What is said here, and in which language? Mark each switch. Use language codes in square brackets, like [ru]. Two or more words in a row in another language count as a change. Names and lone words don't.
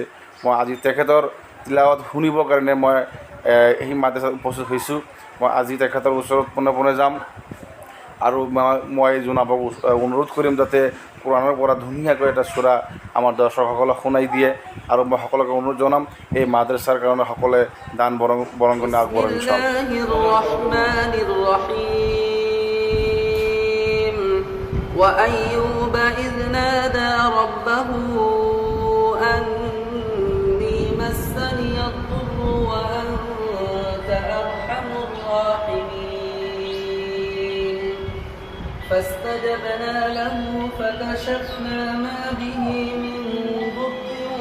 [as] মই আজি তেখেতৰ তিলাৱত শুনিবৰ কাৰণে মই এই মাদ্ৰাছাত উপস্থিত হৈছোঁ। মই আজি তেখেতৰ ওচৰত পোনে পোনে যাম আৰু মই জনাবক অনুৰোধ কৰিম যাতে কোৰাণৰ পৰা ধুনীয়াকৈ এটা সূৰা আমাৰ দৰ্শকসকলক শুনাই দিয়ে। আৰু মই সকলোকে অনুৰোধ জনাম এই মাদ্ৰাছাৰ কাৰণে সকলোৱে দান বৰঙণি আগবঢ়াব [ar] وأيوب إذ نادى ربه أني مسني الضر وأنت أرحم الراحمين فاستجبنا له فكشفنا ما به من ضر